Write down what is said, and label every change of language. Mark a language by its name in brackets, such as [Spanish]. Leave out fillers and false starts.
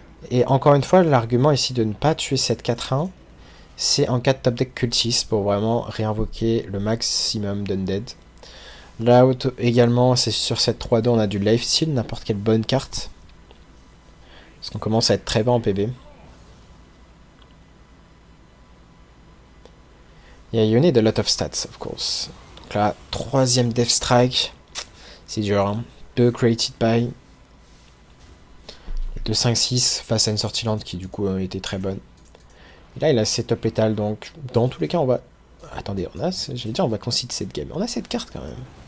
[French] Et encore une fois, l'argument ici de ne pas tuer cette 4-1, c'est en cas de top deck cultiste pour vraiment réinvoquer le maximum d'undead. Là également, c'est sur cette 3-2, on a du lifesteal, n'importe quelle bonne carte. Parce qu'on commence à être très bas en PB. [English] Yeah, you need a lot of stats, of course. [French] Donc là, troisième Death Strike. C'est dur, hein. 2 created by. 2 5-6 face à une sortie lente qui du coup était très bonne. Et là, il a setup létal, donc dans tous les cas, on va... Attendez, j'allais dire, on va concede cette game. On a cette carte quand même.